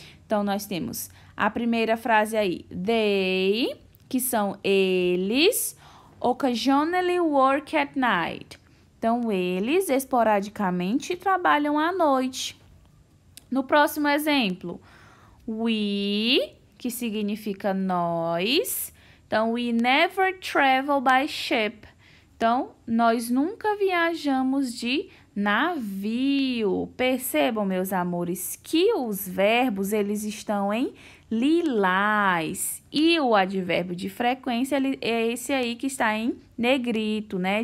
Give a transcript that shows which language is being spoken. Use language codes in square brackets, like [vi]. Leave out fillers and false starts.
[pt] Então, nós temos a primeira frase aí, they, que são eles, [en] occasionally work at night. [pt] Então, eles esporadicamente trabalham à noite. No próximo exemplo, we, que significa nós. [en] Então, we never travel by ship. [pt] Então, nós nunca viajamos de navio. Percebam, meus amores, que os verbos, eles estão em lilás. E o advérbio de frequência é esse aí que está em negrito, né?